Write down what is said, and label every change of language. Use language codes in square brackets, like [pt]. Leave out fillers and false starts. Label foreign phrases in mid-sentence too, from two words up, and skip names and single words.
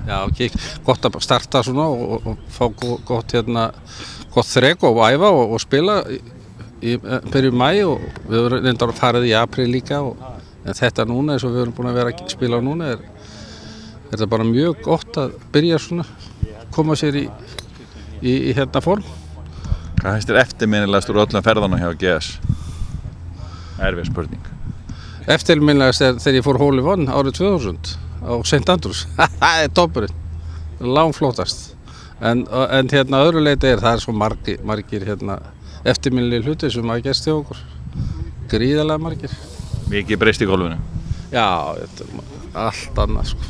[is] Já, gott að starta svona og fá gott þrek og æfa og spila í byrjun maí og við höfum reyndar að farið í apríl líka en þetta núna eins og við höfum búin að vera að spila núna er þetta bara mjög gott að byrja svona, koma sér í form. Hvað finnst þér eftirminnilegast úr öllum ferðunum hjá GS? Erfið spurning. Eftirminnilegast er þegar ég fór [en] hole in one [is] árið 2000 á St. Andrews. Það er toppurinn, langflótast. En öðru leyti það er svo margir eftirminnilegir hlutir sem hafa gerst hjá okkur. Gríðarlega margir. Mikið breyst í golfinu? Já, allt annað sko.